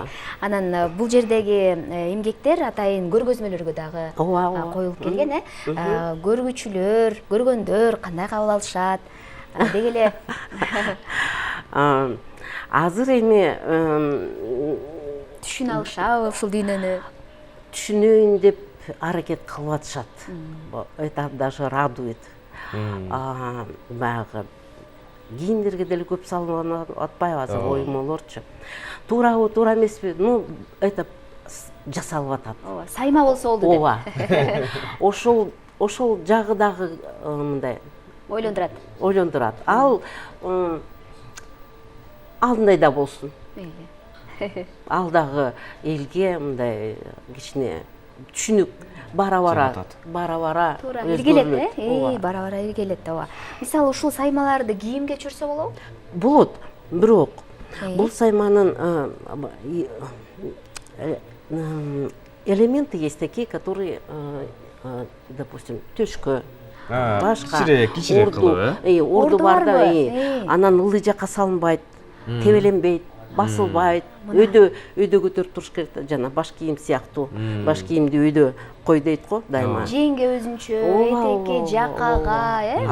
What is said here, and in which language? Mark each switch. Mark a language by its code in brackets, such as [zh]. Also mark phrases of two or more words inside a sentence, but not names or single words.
[ky] Анан бул жердеги эмгектер атайын көргөзмөлөргө дагы коюлуп келген, көргүчүлөр, көргөндөр кандай кабыл алышат деги эле. Азыр эми түшүнө алышабы ушул дүйнөнү? Түшүнөйүн деп аракет кылып атышат. [ru] Это даже радует. [ky] Баягы кийимдерге деле көп салынып атпайбы азыр оюмолорчу. Туурабы, туура эмеспи? Ну, это жасалып атат. Сайма болсо болду деп. Ооба. Ошол жагы дагы мындай ойлондурат. Ал алдындай да болсун. Ал дагы элге мындай кичине түшүнүк бара-бара илгелет, бара-бара илгелет, ооба. Мисалы ушул саймаларды кийимге чүрсө болобу? Болот, бирок бул сайманын элементы [ru] есть такие, которые, допустим, [ky] төшкө, башка, кичирээк кылып, орду барда, анан ылдый жакка салынбайт, тебеленбейт, басылбайт, өйдө көтөрүп туруш керек, жана баш кийим сыяктуу. Баш кийимди өйдө кой дейт го дайыма. Жеңге өзүнчө, этекке, жакага,